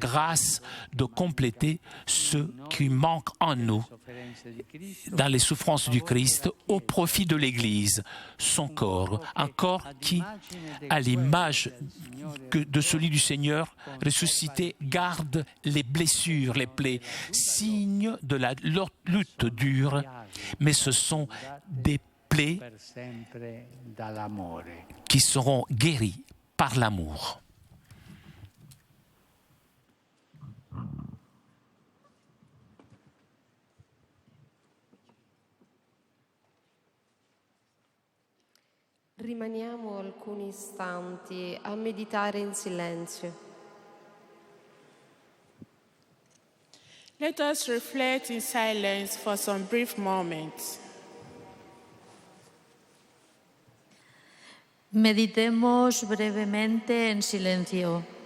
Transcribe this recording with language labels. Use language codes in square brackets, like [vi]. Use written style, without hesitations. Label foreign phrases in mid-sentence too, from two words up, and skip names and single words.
[fr] grâce de compléter ce qui manque en nous dans les souffrances du Christ au profit de l'Église, son corps, un corps qui, à l'image de celui du Seigneur ressuscité, garde les blessures, les plaies, signe de la lutte dure, mais ce sont des plaies qui seront guéries par l'amour. [it] Rimaniamo alcuni istanti a meditare in silenzio. [en] Let us reflect in silence for some brief moments. [es] Meditemos brevemente en silencio.